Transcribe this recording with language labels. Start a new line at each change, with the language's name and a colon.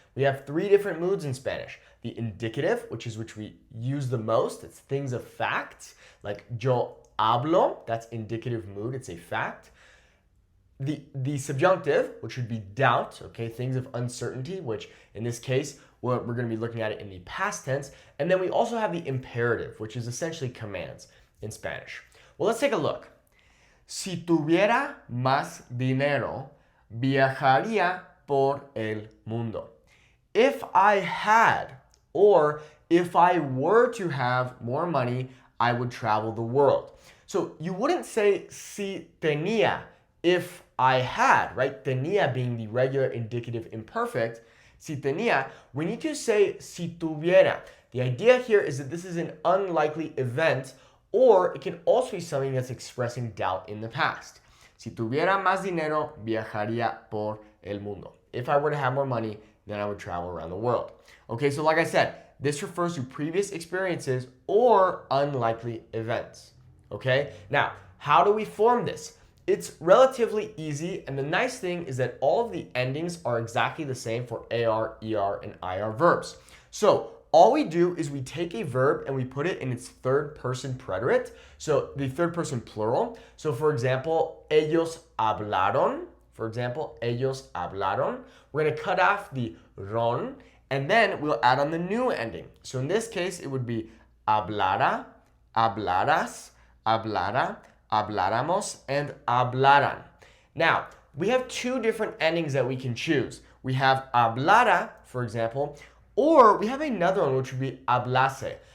English: We have three different moods in Spanish. The indicative, which we use the most, it's things of fact, like
Spanish: yo hablo,
English: that's indicative mood, it's a fact. The subjunctive, which would be doubt, okay, things of uncertainty, which in this case, we're going to be looking at it in the past tense. And then we also have the imperative, which is essentially commands in Spanish. Well, let's take a look.
Spanish: Si tuviera más dinero, viajaría por el mundo.
English: If I had, or if I were to have more money, I would travel the world. So you wouldn't say
Spanish: si tenía
English: if I had, right? Tenía being the regular indicative imperfect.
Spanish: Si tenía,
English: we need to say
Spanish: si tuviera.
English: The idea here is that this is an unlikely event, or it can also be something that's expressing doubt in the past.
Spanish: Si tuviera más dinero, viajaría por el mundo.
English: If I were to have more money, then I would travel around the world. Okay, so like I said, this refers to previous experiences or unlikely events. Okay, now, how do we form this? It's relatively easy, and the nice thing is that all of the endings are exactly the same for AR, ER, and IR verbs. So all we do is we take a verb and we put it in its third person preterite, so the third person plural. So for example,
Spanish: ellos hablaron.
English: For example, ellos hablaron. We're going to cut off the ron, and then we'll add on the new ending. So in this case, it would be hablara, hablaras, hablara, habláramos, and hablaran. Now, we have two different endings that we can choose. We have hablara, for example, or we have another one which would be hablase.